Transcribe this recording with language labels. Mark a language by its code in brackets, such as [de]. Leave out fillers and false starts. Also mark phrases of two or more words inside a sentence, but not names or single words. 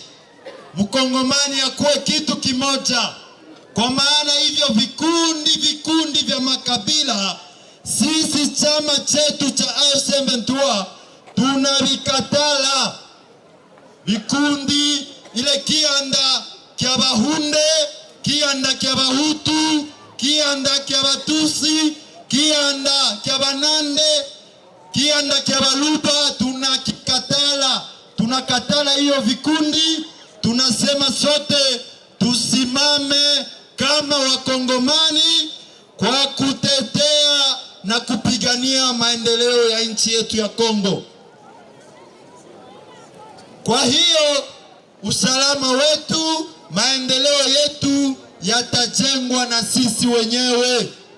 [sw] Mkongomani akuwe kitu kimoja. Kwa maana hivyo vikundi vya makabila, sisi chama chetu cha AFC/M23 tunavikatala. Vikundi ile kianda kya Bahunde, kianda kya Bahutu, kianda kya Batusi, kianda kya Banande, kianda kya Baluba, tunakikatala. Tunakatala hiyo vikundi. Tunasema sote tusimame kama wakongomani kwa kutetea na kupigania maendeleo ya nchi yetu ya Kongo. Kwa hiyo usalama wetu, maendeleo yetu yatajengwa na sisi wenyewe.